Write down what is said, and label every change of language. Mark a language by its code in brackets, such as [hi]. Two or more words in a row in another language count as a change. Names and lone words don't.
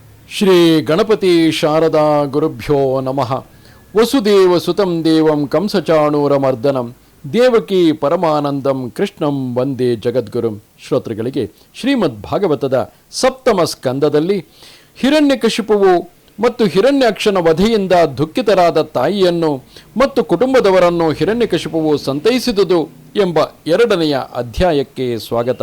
[sa] ಶ್ರೀ ಗಣಪತಿ ಶಾರದಾ ಗುರುಭ್ಯೋ ನಮಃ. ವಸುದೇವ ಸುತಂ ದೇವಂ ಕಂಸಚಾಣೂರಮರ್ದನಂ ದೇವಕಿ ಪರಮಾನಂದಂ ಕೃಷ್ಣಂ ವಂದೇ ಜಗದ್ಗುರುಂ. [kn] ಶ್ರೋತೃಗಳಿಗೆ ಶ್ರೀಮದ್ ಭಾಗವತದ ಸಪ್ತಮ ಸ್ಕಂದದಲ್ಲಿ ಹಿರಣ್ಯಕಶಿಪುವು ಮತ್ತು ಹಿರಣ್ಯಾಕ್ಷನ ವಧೆಯಿಂದ ದುಃಖಿತರಾದ ತಾಯಿಯನ್ನು ಮತ್ತು ಕುಟುಂಬದವರನ್ನು ಹಿರಣ್ಯಕಶಿಪುವು ಸಂತೈಸಿದುದು ಎಂಬ 2ನೆಯ ಅಧ್ಯಾಯಕ್ಕೆ ಸ್ವಾಗತ.